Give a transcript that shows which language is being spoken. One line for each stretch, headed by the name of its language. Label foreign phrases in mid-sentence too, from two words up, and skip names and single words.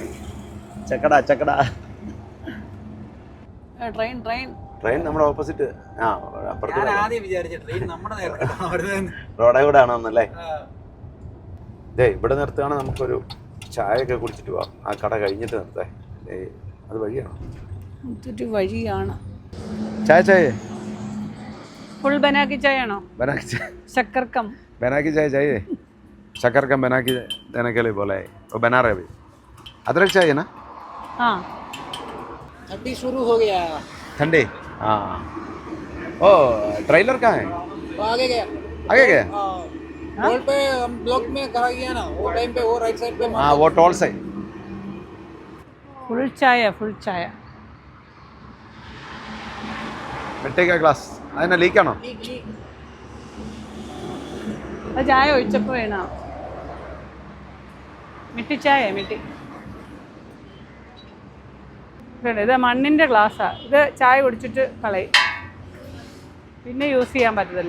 Malayalam: ചക്കട ട്രെയിൻ നമ്മുടെ ഓപ്പോസിറ്റ്. റോഡേ കൂടെ ആണോന്നല്ലേ. ഇവിടെ നിർത്തുകയാണെങ്കിൽ നമുക്കൊരു ചായയൊക്കെ കുടിച്ചിട്ട് പോവാം. ആ കട കഴിഞ്ഞിട്ട് നിർത്തേ. അത് വഴിയാണോ? വഴിയാണ്. ചായ
Hindi: फुल बना के चाय आना। बना के चाय, शक्कर कम बना के चाय चाहिए। शक्कर कम बना के देने के लिए बोला है, वो बना रहे अभी। अदरक चाहिए ना? हाँ, ठंडी शुरू हो गया। ठंडी? हाँ। ओ ट्रेलर कहाँ है? वो आगे गया। टोल पे हम ब्लॉक में करा गया ना, वो टाइम पे वो राइट साइड पे। हाँ, वो टोल से। फुल चाय मिट्टी का ग्लास
Malayalam: അതിനെ ലീക്കാണോ? ചായ ഒഴിച്ചപ്പോ വേണോ? ചായ ഇത് മണ്ണിന്റെ ഗ്ലാസ്സാ. ഇത് ചായ കുടിച്ചിട്ട് കളയും, പിന്നെ യൂസ് ചെയ്യാൻ പറ്റത്തില്ല.